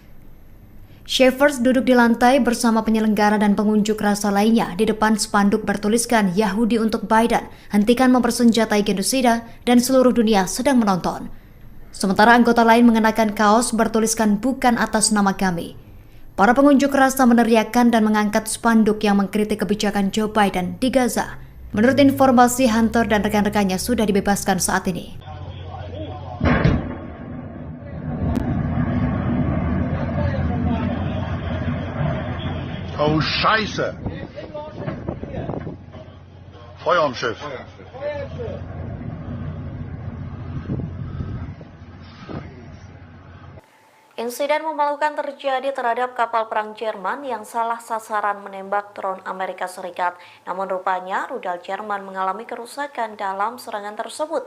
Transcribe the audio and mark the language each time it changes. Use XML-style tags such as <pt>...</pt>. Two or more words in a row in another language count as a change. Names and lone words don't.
<id>Schafer duduk di lantai bersama penyelenggara dan pengunjuk rasa lainnya di depan spanduk bertuliskan Yahudi untuk Biden, hentikan mempersenjatai genosida dan seluruh dunia sedang menonton. Sementara anggota lain mengenakan kaos bertuliskan bukan atas nama kami. Para pengunjuk rasa meneriakkan dan mengangkat spanduk yang mengkritik kebijakan Joe Biden di Gaza. Menurut informasi, Hunter dan rekan-rekannya sudah dibebaskan saat ini.</id> <de>Oh Scheiße! Feuer am Schiff.</de> <id>Insiden memalukan terjadi terhadap kapal perang Jerman yang salah sasaran menembak drone Amerika Serikat. Namun rupanya rudal Jerman mengalami kerusakan dalam serangan tersebut.</id>